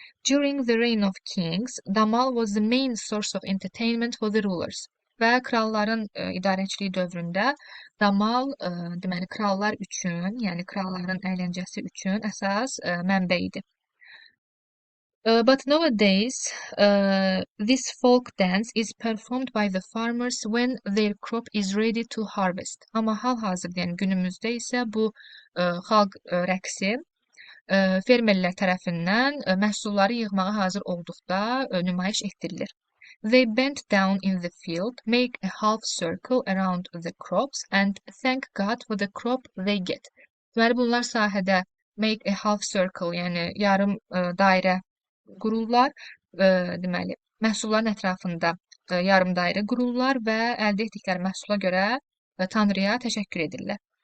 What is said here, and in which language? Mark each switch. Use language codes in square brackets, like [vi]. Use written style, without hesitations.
[en] During the reign of kings, Damal was the main source of entertainment for the rulers. [az] Və kralların idarəçiliyi dövründə Damal, deməli, krallar üçün, yəni kralların əyləncəsi üçün əsas mənbə idi. [en] But nowadays, this folk dance is performed by the farmers when their crop is ready to harvest. [az] Amma hal-hazırda, yəni günümüzdə isə bu xalq rəqsi fermerlər tərəfindən məhsulları yığmağa hazır olduqda nümayiş etdirilir. [en] They bend down in the field, make a half circle around the crops and thank God for the crop they get. [az] Deməli, bunlar sahədə [en] make a half circle, [az] yəni yarım dairə qururlar. Deməli, məhsulların ətrafında yarım dairə qururlar və əldə etdikləri məhsula görə Tanrıya təşəkkür edirlər.